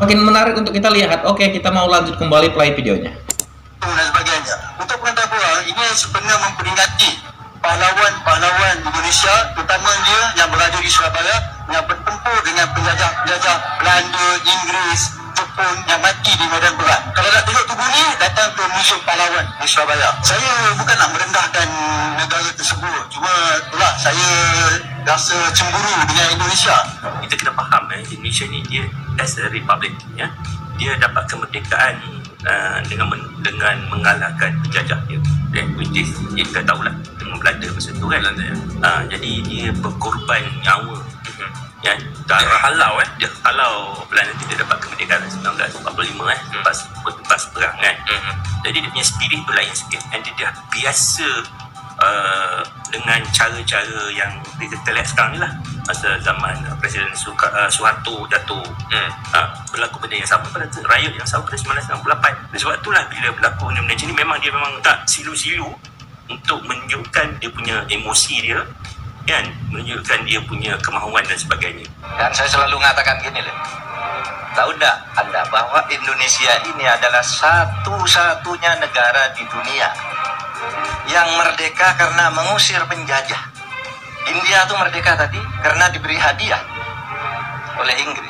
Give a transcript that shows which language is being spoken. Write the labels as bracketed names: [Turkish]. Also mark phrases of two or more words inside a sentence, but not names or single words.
[Malay] Makin menarik untuk kita lihat. Oke, kita mau lanjut kembali play videonya. Dan sebagainya. Untuk pengetahuan, ini sebenarnya memperingati pahlawan-pahlawan Indonesia, terutama dia yang berada di Surabaya, yang bertempur dengan penjajah Belanda, Inggris, Jepun yang mati di medan perang. Kalau nak tengok tubuh ni, datang ke Museum Pahlawan di Surabaya. Saya bukan nak merendahkan negara tersebut, cuma itulah saya rasa cemburu dengan Indonesia. Kita kena faham Indonesia ni dia [English] as a republic [Malay] ya. Dia dapat kemerdekaan dengan mengalahkan penjajah dia, [English] which is [Malay] kita tahulah dengan Belanda masa tu kan. Jadi dia berkorban nyawa ya, darah dia halau Belanda tidak dapat kemerdekaan 1945 lepas perang kan. Jadi dia punya spirit tu lain sikit, and dia dah biasa dengan cara-cara yang kita lihat sekarang ni lah. Masa zaman Presiden Suharto jatuh, berlaku benda yang sama pada rakyat yang sama pada 1998. Dan sebab itulah bila berlaku benda macam ni, memang dia memang tak silu-silu untuk menunjukkan dia punya emosi dia kan, menunjukkan dia punya kemahuan dan sebagainya. [Indonesian] Dan saya selalu mengatakan gini loh, tahu tak Anda bahwa Indonesia ini adalah satu-satunya negara di dunia yang merdeka karena mengusir penjajah. India itu merdeka tadi karena diberi hadiah oleh Inggris.